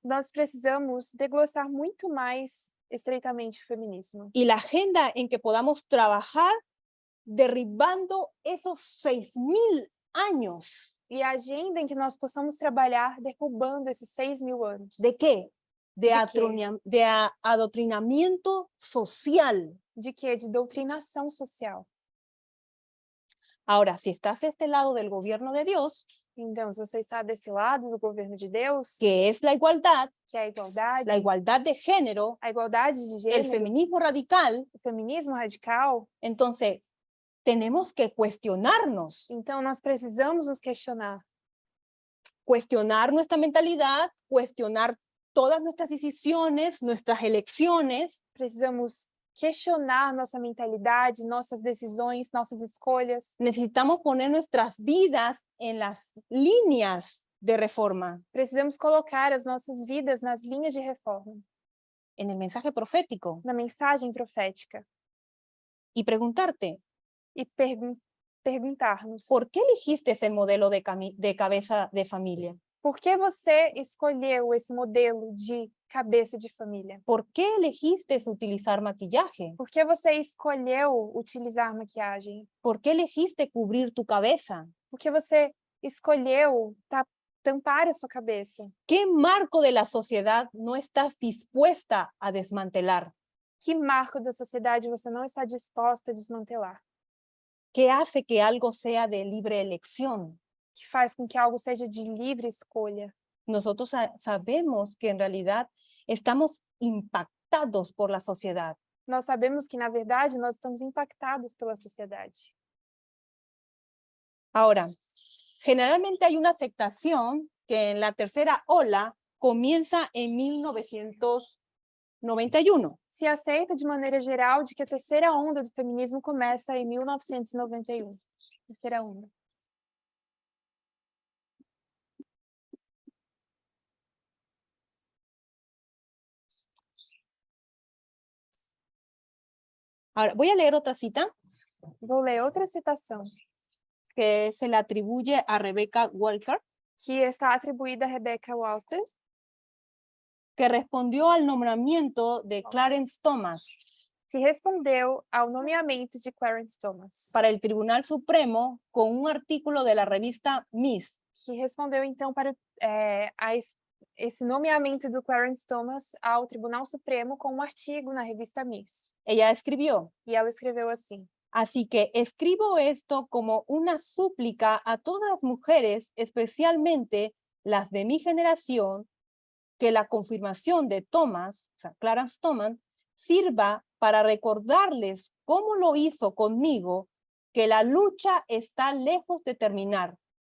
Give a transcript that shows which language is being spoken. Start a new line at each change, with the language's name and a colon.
Portuguese: nós precisamos desglossar muito mais estreitamente o feminismo.
Spanish: y la agenda en que podamos trabajar derribando esos 6,000 años.
Portuguese: E a agenda em que nós possamos trabalhar derrubando esses 6.000 anos.
Spanish: ¿De qué? ¿De qué? De adoctrinamiento social.
Portuguese: De quê? De doutrinação social.
Spanish: Ahora, si estás de este lado del gobierno de Dios,
Portuguese: Então, se você está desse lado do governo de Deus,
Spanish: que es la igualdad
Portuguese: que é
Spanish: de género,
Portuguese: a igualdade de
Spanish: el
Portuguese: gênero,
Spanish: feminismo radical,
Portuguese: o feminismo radical,
Spanish: entonces tenemos que cuestionarnos,
Portuguese: então nós precisamos nos questionar.
Spanish: cuestionar nuestra mentalidad, cuestionar todas nuestras decisiones, nuestras elecciones,
Portuguese: Precisamos questionar nossa mentalidade, nossas decisões, nossas escolhas.
Spanish: necesitamos poner nuestras vidas en las líneas de reforma,
Portuguese: Precisamos colocar as nossas vidas nas linhas de reforma,
Spanish: en el mensaje profético,
Portuguese: na mensagem profética,
Spanish: y preguntarte,
Portuguese: e perguntar-nos
Spanish: ¿por qué elegiste ese modelo de cabeza de familia?
Portuguese: por que você escolheu esse modelo de cabeça de família?
Spanish: ¿Por qué elegiste utilizar maquillaje?
Portuguese: Por que você escolheu utilizar maquiagem?
Spanish: ¿Por qué elegiste cubrir tu cabeza?
Portuguese: Por que você escolheu tampar a sua cabeça?
Spanish: ¿Qué marco de la sociedad no estás dispuesta a desmantelar?
Portuguese: Que marco da sociedade você não está disposta a desmantelar?
Spanish: ¿Qué hace que algo sea de libre elección?
Portuguese: Que faz com que algo seja de livre escolha?
Spanish: Nosotros sabemos que en realidad estamos impactados por la sociedad.
Portuguese: Nós sabemos que, na verdade, nós estamos impactados pela sociedade.
Spanish: Ahora, generalmente hay una aceptación que en la tercera ola comienza en 1991.
Portuguese: Se aceita de maneira geral de que a terceira onda do feminismo começa em 1991. Terceira onda.
Spanish: Ahora, voy a leer otra cita
Portuguese: Vou ler outra citação,
Spanish: que se le atribuye a Rebecca Walker.
Portuguese: que está atribuída a Rebecca Walker.
Spanish: que respondió al nombramiento de Clarence Thomas
Portuguese: que respondeu ao nomeamento de Clarence Thomas,
Spanish: para el Tribunal Supremo con un artículo de la revista Ms.
Portuguese: que respondeu então para esse nomeamento do Clarence Thomas ao Tribunal Supremo com um artigo na revista Ms.
Spanish: Ella escribió:
Portuguese: E ela escreveu assim:
Spanish: así que escribo esto como una súplica a todas las mujeres, especialmente las de mi generación, que la confirmación de Thomas, o sea, Clarence Thomas, sirva para recordarles cómo lo hizo conmigo, que la lucha está lejos de terminar.